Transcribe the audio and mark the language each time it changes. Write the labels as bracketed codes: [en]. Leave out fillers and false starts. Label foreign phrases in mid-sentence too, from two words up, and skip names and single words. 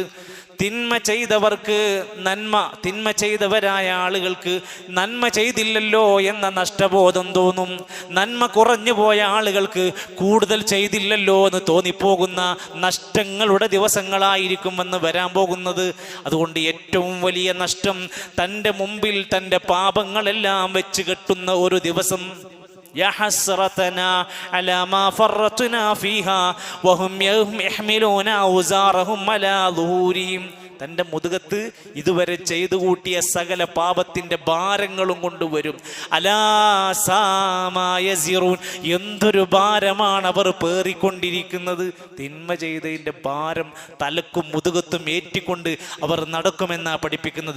[ml] തിന്മ ചെയ്തവർക്ക് നന്മ, തിന്മ ചെയ്തവരായ ആളുകൾക്ക് നന്മ ചെയ്തില്ലല്ലോ എന്ന നഷ്ടബോധം തോന്നും. നന്മ കുറഞ്ഞു പോയ ആളുകൾക്ക് കൂടുതൽ ചെയ്തില്ലല്ലോ എന്ന് തോന്നിപ്പോകുന്ന നഷ്ടങ്ങളുടെ ദിവസങ്ങളായിരിക്കുമെന്ന് വരാൻ പോകുന്നത്. അതുകൊണ്ട് ഏറ്റവും വലിയ നഷ്ടം തൻ്റെ മുമ്പിൽ തൻ്റെ പാപങ്ങളെല്ലാം വെച്ച് കെട്ടുന്ന ഒരു ദിവസം. [ar] يا حسرتنا على ما فرطنا فيها وهم يحملون أوزارهم على ظهورهم. [ml] തൻ്റെ മുതുകത്ത് ഇതുവരെ ചെയ്തു കൂട്ടിയ സകല പാപത്തിൻ്റെ ഭാരങ്ങളും കൊണ്ടുവരും. [ar] ألا ساما يزرون, [ml] എന്തൊരു ഭാരമാണ് അവർ പേറിക്കൊണ്ടിരിക്കുന്നത്. തിന്മ ചെയ്തതിൻ്റെ ഭാരം തലക്കും മുതുകത്തും ഏറ്റിക്കൊണ്ട് അവർ നടക്കുമെന്നാണ് പഠിപ്പിക്കുന്നത്.